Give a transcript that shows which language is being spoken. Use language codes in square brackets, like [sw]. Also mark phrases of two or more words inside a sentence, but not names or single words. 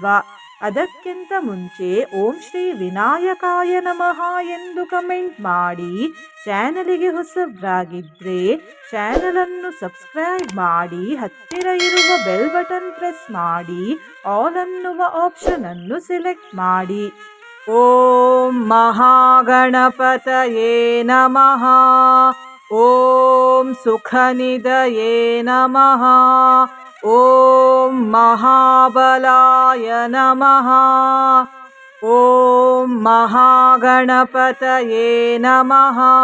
[kn] ಅದಕ್ಕಿಂತ ಮುಂಚೆ [sa] ಓಂ ಶ್ರೀ ವಿನಾಯಕಾಯ ನಮಃ [kn] ಎಂದು ಕಮೆಂಟ್ ಮಾಡಿ. ಚಾನಲಿಗೆ ಹೊಸಬರಾಗಿದ್ದರೆ ಚಾನಲನ್ನು ಸಬ್ಸ್ಕ್ರೈಬ್ ಮಾಡಿ, ಹತ್ತಿರ ಇರುವ [en] bell button press [kn] ಮಾಡಿ, ಆಲ್ ಅನ್ನುವ ಆಪ್ಷನ್ ಅನ್ನು ಸೆಲೆಕ್ಟ್ ಮಾಡಿ. [sa] ಓಂ ಮಹಾಗಣಪತಯೇ ನಮಃ. ಓಂ ಸುಖನಿಧಯೇ ನಮಃ. ಓಂ ಮಹಾಬಲಾಯ ನಮಃ. ಓಂ ಮಹಾಗಣಪತಯೇ ನಮಃ.